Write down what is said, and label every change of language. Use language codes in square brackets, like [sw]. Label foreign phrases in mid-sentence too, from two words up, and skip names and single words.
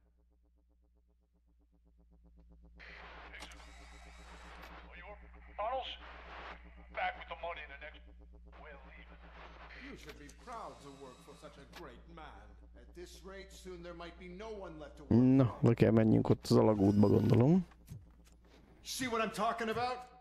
[en] Bottles? Back with the money in the next... We're leaving. You should be proud to work for such a great man. At this rate, soon there might be no one left to work. [hu] Na, le kell menjünk ott az alagútba, gondolom. [en] See what I'm talking about?